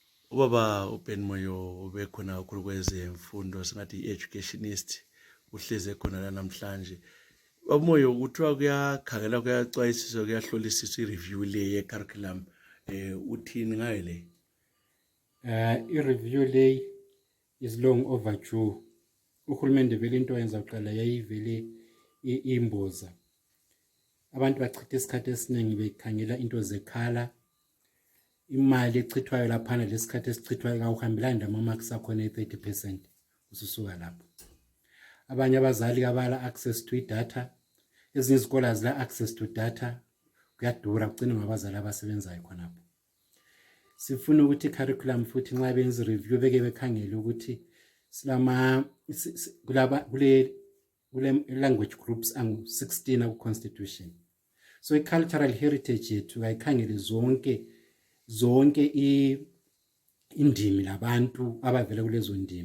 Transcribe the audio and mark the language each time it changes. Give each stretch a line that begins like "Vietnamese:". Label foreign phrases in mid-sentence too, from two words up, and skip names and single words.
North Ndebele: Ubaba Moyo ubekhona kakhulu kwezemfundo singathi educationist uhleze khona la namhlanje. Moyo kuthiwa kuyakhangela kuyacwayisiswa kuyahlolisiswa i-review le ye-curriculum uthini ngayo le?
English: I-review le is long overdue.
North Ndebele: Uhulumende vele into yenza uqala yayivele imboza. Abantu bachitha isikhathi esiningi bekhangela into zekhala. Imali echithwayo laphana lesikhathi esichithwayo awuhambelani namamarks akhona 30% ususuka lapho. Abanye abazali abala
English: access to data,
North Ndebele: ezinye izikole azila
English: access to data,
North Ndebele: kuyadura kugcina ngabazali abasebenzayo khonapho. Sifuna ukuthi curriculum futhi nxa benza review beke bekhangele ukuthi kule
English: language groups
North Ndebele: angu 16 ku constitution. So
English: i-cultural heritage
North Ndebele: yethu ayikhangele zonke indimi labantu abavela kulezo ndimi.